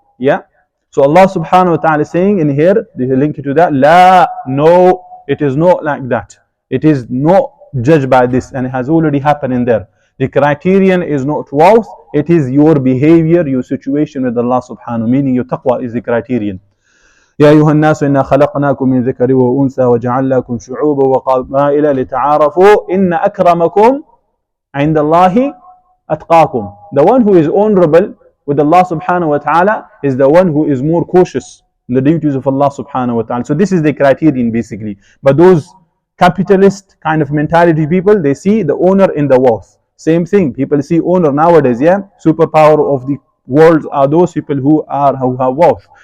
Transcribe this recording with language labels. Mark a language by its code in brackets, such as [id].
[en] Yeah, so Allah subhanahu wa ta'ala is saying in here, they link it to that, la, no, it is not like that. It is not judged by this, and it has already happened in there. The criterion is not wealth, it is your behavior, your situation with Allah subhanahu, meaning your taqwa is the criterion. [ar] يا أيها الناس إنا خلقناكم من ذكر وأنثى وجعلناكم شعوبا وقبائل لتعارفوا إن أكرمكم عند الله أتقاكم. [en] The one who is honorable with Allah subhanahu wa ta'ala is the one who is more cautious in the duties of Allah subhanahu wa ta'ala. So this is the criterion basically. But those capitalist kind of mentality people, they see the owner in the wealth. Same thing, people see owner nowadays, yeah? Superpower of the world are those people who have wealth.